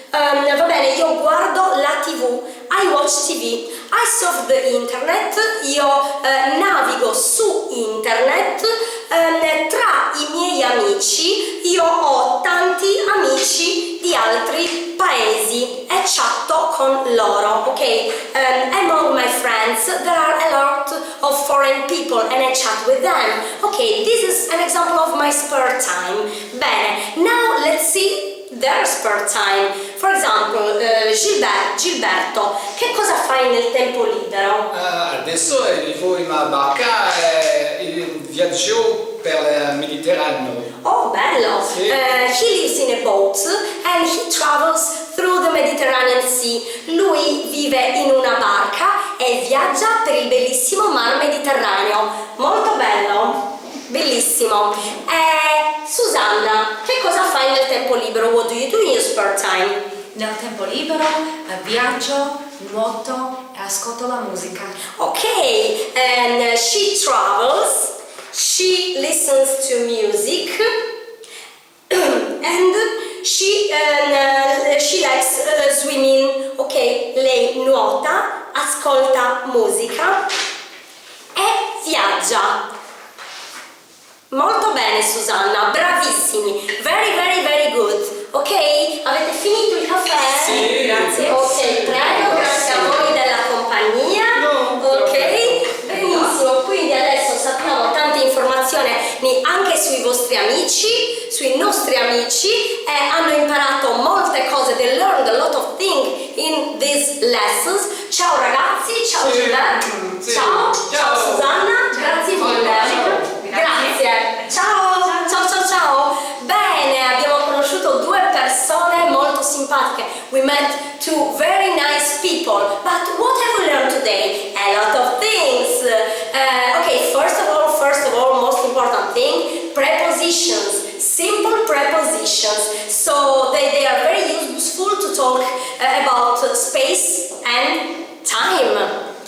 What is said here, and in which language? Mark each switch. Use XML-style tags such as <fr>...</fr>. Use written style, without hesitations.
<it>Va bene, io guardo la TV,</it> <en>I watch TV, I surf the internet,</en> <it>io navigo su internet, tra i miei amici io ho tanti amici di altri paesi e chatto con loro, ok?</it> <en>Among my friends there are a lot of foreign people and I chat with them. Okay, this is an example of my spare time. Bene, now let's see their spare time. For example,</en> <it>Gilberto, che cosa fai nel tempo libero? Adesso vivo in una barca e viaggio per il Mediterraneo. Oh, bello! Sì.</it> <en>He lives in a boat and he travels through the Mediterranean Sea.</en> <it>Lui vive in una barca e viaggia per il bellissimo mar Mediterraneo. Molto bello! Bellissimo! Susanna, che cosa fai nel tempo libero?</it> <en>What do you do in your spare time?</en> <it>Nel tempo libero viaggio, nuoto e ascolto la musica.</it> <en>Okay, and she travels, she listens to music, and she likes swimming.</en> <it>Ok, lei nuota, ascolta musica e viaggia. Molto bene Susanna, bravissimi,</it> <en>very very very good.</en> <it>Ok, avete finito il caffè? Sì. Grazie. Ok, prego, grazie a voi della compagnia. Ok, benissimo, quindi adesso sappiamo tante informazioni anche sui vostri amici, sui nostri amici, e hanno imparato molte cose,</it> <en>they learned a lot of things in these lessons.</en> <it>Ciao ragazzi, ciao Sì. Gilberto, Sì. ciao, ciao Ciao. Susanna, grazie mille. Ciao. Grazie, ciao, ciao ciao ciao. Bene, abbiamo conosciuto due persone molto simpatiche.</it> <en>We met two very nice people. But what have we learned today? A lot of things. Okay, first of all, most important thing,</en> <it>prepositions.</it> <en>Simple prepositions. So they are very useful to talk about space and time.</en>